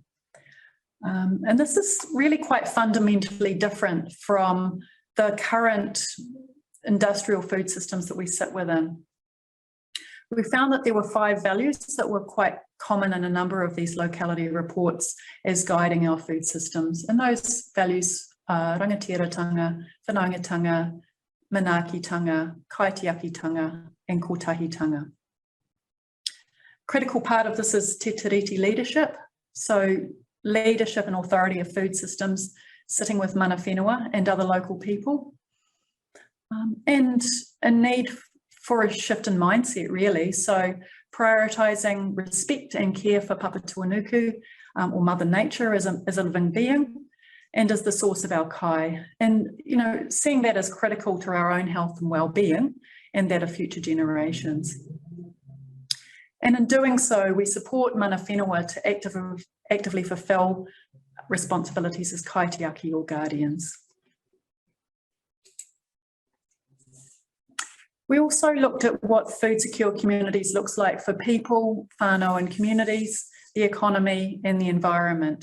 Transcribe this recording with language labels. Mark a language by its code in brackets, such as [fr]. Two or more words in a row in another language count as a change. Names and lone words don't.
[en] And this is really quite fundamentally different from the current industrial food systems that we sit within. We found that there were 5 values that were quite common in a number of these locality reports as guiding our food systems. And those values are [mi] rangatiratanga, whanaungatanga, manaakitanga, kaitiakitanga, [en] and kotahitanga. Critical part of this is [mi] te tiriti [en] leadership. So leadership and authority of food systems sitting with [mi] mana whenua [en] and other local people. and a need for a shift in mindset, really. So prioritising respect and care for Papatuanuku, or Mother Nature as a living being, and as the source of our kai. And, seeing that as critical to our own health and well-being and that of future generations. And in doing so, we support [mi] mana whenua [en] to actively fulfil responsibilities as kaitiaki or guardians. We also looked at what food secure communities looks like for people, whānau and communities, the economy and the environment.